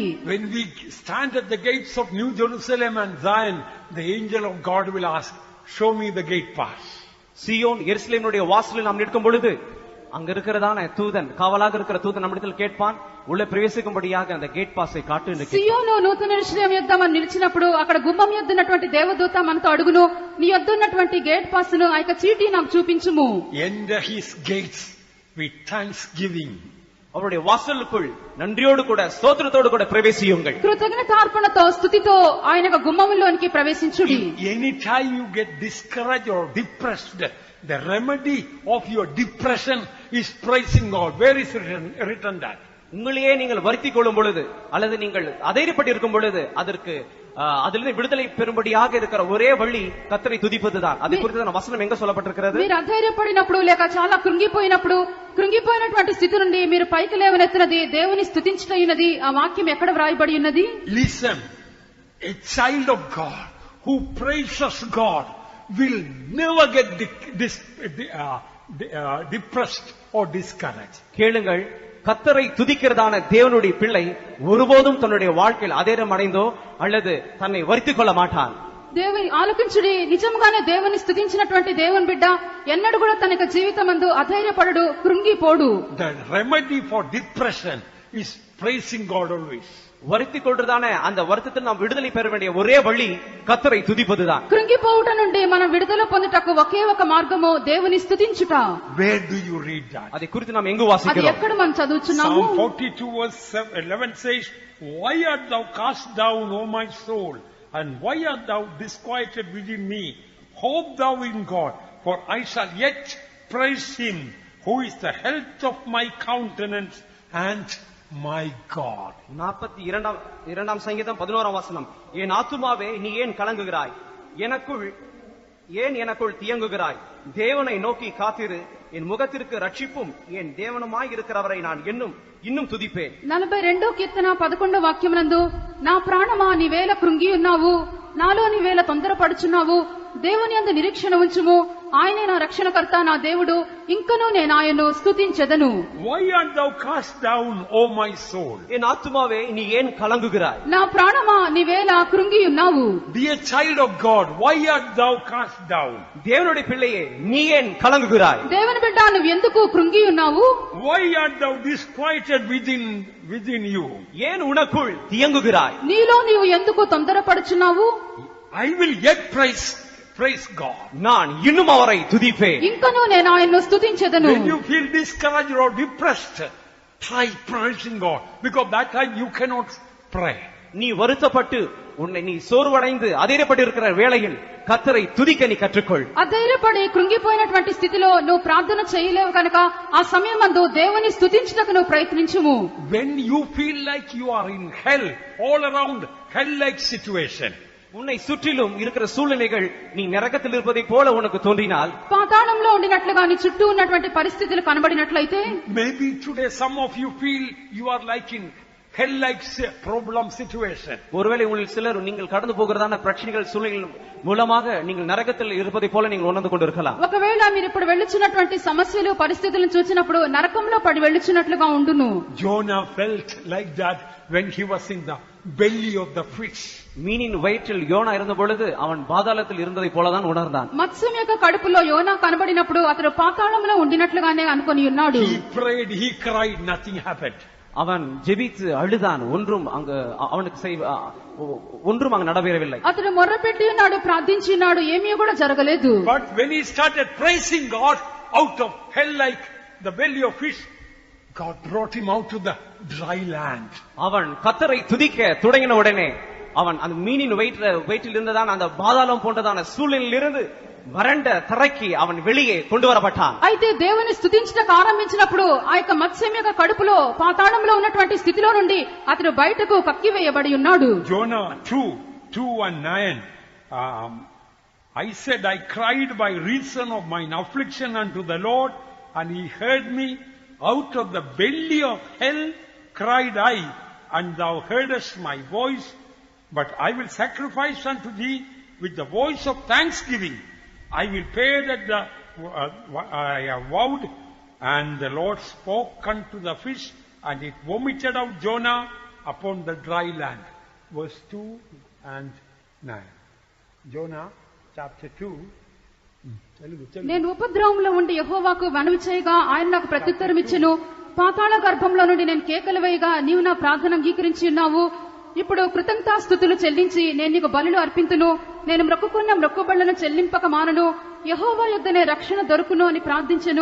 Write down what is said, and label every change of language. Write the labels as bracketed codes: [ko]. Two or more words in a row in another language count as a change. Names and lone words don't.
[en] When we stand at the gates of New Jerusalem and Zion, the angel of God will ask, show me the gate pass. [ta] சியோன் எருசலேமுடைய வாசலில் நாம் நிற்கும் பொழுது அங்க இருக்கிறதான தூதன், காவலாக இருக்கிற தூதன் நம்மிடத்தில் கேட்பான், உள்ளே பிரவேசிக்கும்படியாக அந்த [en] gate pass [ta] காட்டு என்று. [te] సియోను నూతన యెరూషలేము యొద్ద మనం నిలిచినప్పుడు అక్కడ గుమ్మం యొద్ద ఉన్నటువంటి దేవదూత మనతో అడుగును, నీ యొద్ద ఉన్నటువంటి [en] gate pass [te] ను ఆ యొక్క చీటి నాకు చూపించుము. [en] Enter his gates with thanksgiving. [ta] அவருடைய வாசலுக்குள் நன்றியோடு கூட ஸ்தோத்திரத்தோடு கூட பிரவேசியுங்கள். [te] కృతజ్ఞతార్పణతో స్తుతితో ఆయన యొక్క గుమ్మములోనికి ప్రవేశించుడి. [en] Any time you get discouraged or depressed, the remedy of your depression is praising God. Where is written that? [ta] உங்களையே நீங்கள் வருத்திக் கொள்ளும் பொழுது அல்லது நீங்கள் அதைரியப்பட்டு இருக்கும் பொழுது அதற்கு அதிலிருந்து விடுதலை பெறும்படியாக இருக்கிற ஒரே வழி கர்த்தரை துதிப்பதுதான். அதை குறித்து வசனம் எங்க சொல்லப்பட்டிருக்கிறது? [te] మీరు అధైర్యపడినప్పుడు లేక చాలా కృంగిపోయినటువంటి స్థితి నుండి మీరు పైకి లేవనెత్తినది దేవుని స్తుతించుటయున్నది. ఆ వాక్యం ఎక్కడ వ్రాయబడి ఉన్నది? [en] Listen, a child of God who praises God will never get depressed or discouraged. [ta] கேளுங்கள், கர்த்தரை துதிக்கிறதான தேவனுடைய பிள்ளை ஒருபோதும் தன்னுடைய வாழ்க்கையில் அதேரம் அடைந்தோ அல்லது தன்னை வருத்திக் கொள்ள மாட்டான். [te] దేవుని ఆలకించుడి. నిజంగానే దేవుని స్తుతించినటువంటి దేవుని బిడ్డ ఎన్నడూ కూడా తన యొక్క జీవితమందు అధైర్యపడడు, కృంగిపోడు. [en] The remedy for depression is praising God always. [ta] வருத்திக் கொள்றதான அந்த வருத்தத்தில் நாம் விடுதலை பெற வேண்டிய ஒரே வழி கர்த்தரை துதிப்பதுதான். [te] కృంగిపోవుట నుండి మనం విడుదల పొందుటకు ఒకే ఒక మార్గము దేవుని స్తుతించుట. [en] Where do you read that? [ta] அதை குறித்து நாம் எங்கு [te] అది [ta] வாசிக்கிறோம்? [te] ఎక్కడ మనం చదువుచున్నాము? [en] Psalm 42 verse 11 says, why art thou cast down, O my soul, and why art thou disquieted within me? Hope thou in God, for I shall yet praise him, who is the health of my countenance and my God. [ta] 42ஆம் சங்கீதம் 11ஆம் வசனம். என் ஆத்துமாவே நீ ஏன் கலங்குகிறாய், எனக்குள் தியங்குகிறாய், தேவனை நோக்கி காத்திரு, என் முகத்திற்கு ரட்சிப்பும் என் தேவனுமாய் இருக்கிறவரை நான் இன்னும் துதிப்பேன். [te] 42వ కీర్తన 11వ వాక్యమునందు, నా ప్రాణమా నీవేళ కృంగి ఉన్నావు, నాలో నీవేళ తొందరపడుచున్నావు, దేవుని యందు నిరీక్షణ ఉంచుము, ఆయనే నా రక్షణకర్త, నా దేవుడు, ఇంకనూ నేను ఆయనను స్తుతించెదను. [en] Why art thou cast down, O my soul? [ta] என் ஆத்துமாவே நீ ஏன் கலங்குகிறாய், [te] నా ప్రాణమా నీవేళ కృంగి ఉన్నావు. [en] Dear child of God, why art thou cast down? [ta] தேவனுடைய பிள்ளையே நீ ஏன் கலங்குகிறாய், [te] దేవుని బిడ్డ నువ్వు ఎందుకు కృంగి ఉన్నావు? [en] Why art thou disquieted within you? [ta] ஏன் உனக்குள் தியங்குகிறாய், [te] నీలో నీవు ఎందుకు తొందరపడుచున్నావు? [en] I will yet praise God. [ta] நான் இன்னும் அவரை துதிப்பேன். [te] ఇంకనూ నేను ఆయన్ను స్తుతించెదను. [en] When you feel discouraged or depressed, try praising God, because that time you cannot pray. [ta] நீ வருத்தப்பட்டு நீ சோர்வடைந்து அதைரியப்பட்டு இருக்கிற வேளையில் கர்த்தரை துதிக்க நீ கற்றுக்கொள். [te] అధైర్యపడి కృంగిపోయినటువంటి స్థితిలో నువ్వు ప్రార్థన చేయలేవు కనుక ఆ సమయమందు దేవుని స్తుతించుటకు నువ్వు ప్రయత్నించుము. [en] When you feel like you are in hell, all around hell-like situation, [ta] உன்னை சுற்றிலும் இருக்கிற சூழ்நிலைகள் நீ நரகத்தில் இருப்பதை போல உனக்கு தோன்றினால், [te] పాతాళంలో ఉండినట్లుగా నీ చుట్టూ ఉన్నటువంటి పరిస్థితులు కనబడినట్లయితే, [en] maybe today some of you feel you are like in hell-like problem situation. [ta] ஒருவேளை உங்களில் சிலர் நீங்கள் கடந்து போகிறதான பிரச்சனைகள் சூழ்நிலைகள் மூலமாக நீங்கள் நரகத்தில் இருப்பதை போல நீங்கள் உணர்ந்து கொண்டிருக்கலாம். [te] ఒకవేళ మీరు ఇప్పుడు వెళ్ళుచున్నటువంటి సమస్యలు పరిస్థితులను చూసినప్పుడు నరకంలో పడి వెళ్ళుచున్నట్లుగా ఉండును. [en] Jonah felt like that when he was in the belly of the fish. [ta] மீனின் வயிற்றில் யோனா இருந்த பொழுது அவன் பாதாளத்தில் இருந்ததை போலதான் உணர்ந்தான். [te] మత్స్యం యొక్క కడుపులో యోనా కనబడినప్పుడు అతడు పాతాళంలో ఉండినట్లుగానే అనుకొని ఉన్నాడు. [en] He prayed, he cried, nothing happened. [ta] அவன் ஜெபித்து அழுதான், ஒன்றும் அங்கு நடைபெறவில்லை. [te] అతడు మొర్రపెట్టి ఉన్నాడు, ప్రార్థించి ఉన్నాడు, ఏమీ కూడా జరగలేదు. [en] But when he started praising God out of hell like the belly of fish, God brought him out to the dry land. [ta] அவன் கர்த்தரை துதிக்க தொடங்கின உடனே அவன் அந்த மீனின் வயிற்றில் இருந்ததான அந்த பாதாளம் போன்றதான சூழ்நிலையில் இருந்து வறண்ட தரைக்கு அவன் வெளியே கொண்டு வரப்பட்டான். [te] అయితే దేవుని స్తుతించడానికి ఆరంభించినప్పుడు ఆ యొక్క మత్స్యం యొక్క కడుపులో పాతాళంలో ఉన్నటువంటి స్థితిలో నుండి అతడు బయటకు కక్కివేయబడి ఉన్నాడు. [en] Jonah 2:9. I said, I cried by reason of mine affliction unto the Lord, and he heard me. Out of the belly of hell cried I, and thou heardest my voice. But I will sacrifice unto thee with the voice of thanksgiving. I will pay that I have vowed. And the Lord spoke unto the fish, and it vomited out Jonah upon the dry land. Verse 2 and 9. Jonah chapter 2. [te] నేను ఉపద్రవంలో ఉండి యెహోవాకు మనవి చేయగా ఆయన నాకు ప్రత్యుత్తరం ఇచ్చెను. పాతాళ గర్భంలో నుండి నేను కేకలు వేయగా నీవు నా ప్రార్థన అంగీకరించి ఉన్నావు. ఇప్పుడు కృతజ్ఞతాస్తుతులు చెల్లించి నేను నీకు బలులు అర్పింతును. నేను మ్రొక్కుకున్న మ్రొక్కుబళ్లను చెల్లింపక మానను. యెహోవా యొద్దనే రక్షణ దొరుకును అని ప్రార్థించెను.